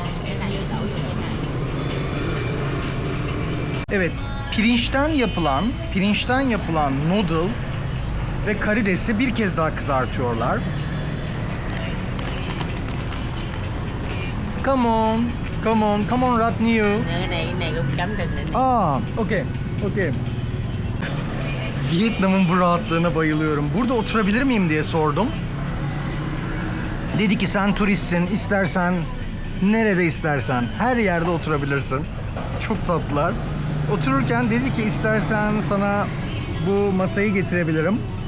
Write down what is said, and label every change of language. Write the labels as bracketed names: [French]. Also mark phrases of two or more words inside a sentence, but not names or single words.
[Turkish] Evet, pirinçten yapılan noodle ve karidesi bir kez daha kızartıyorlar. [English] Come on Ratniu. [Vietnamese] Cái này cũng chấm trên này. [Turkish] Aa, okey. Vietnam'ın bu rahatlığına bayılıyorum. Burada oturabilir miyim diye sordum. Dedi ki sen turistsin, istersen nerede istersen her yerde oturabilirsin. Çok tatlılar. Otururken dedi ki istersen sana bu masayı getirebilirim.